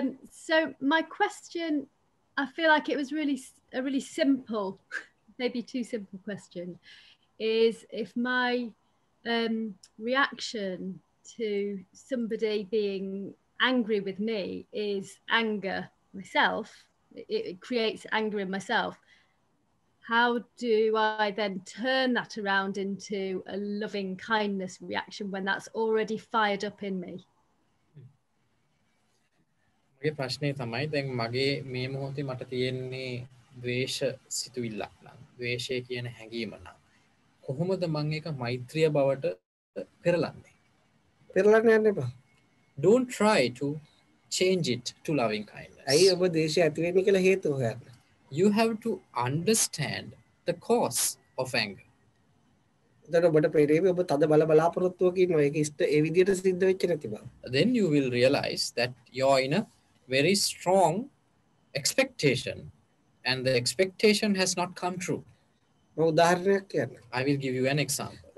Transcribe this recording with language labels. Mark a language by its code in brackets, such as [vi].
[en] So my question, I feel like it was a really simple, maybe too simple question, is if my reaction to somebody being angry with me is anger myself, it creates anger in myself, how do I then turn that around into a loving kindness reaction when that's already fired up in me? [si] මගේ ප්‍රශ්නය තමයි දැන් මගේ මේ මොහොතේ මට තියෙන්නේ ද්වේෂ සිතුවිල්ලක් නම් ද්වේෂය කියන හැඟීම නම් කොහොමද මම ඒක මෛත්‍රිය බවට පෙරලන්නේ? පෙරලන්න යන්න එපා. [en] Don't try to change it to loving kindness. [si] ඇයි ඔබ දේශය ඇති වෙන්නේ කියලා හේතුව හොයන්න. [en] You have to understand the cause of anger. [si] එතකොට ඔබට පෙරේවි ඔබ තද බල බලාපොරොත්තුවක ඉන්නවා. ඒක ඉෂ්ට ඒ විදිහට සිද්ධ වෙච්ච නැති බව. [en] Then you will realize that you're in a very strong expectation and the expectation has not come true. [si] මම උදාහරණයක් කියන්න. [en] I will give you an example.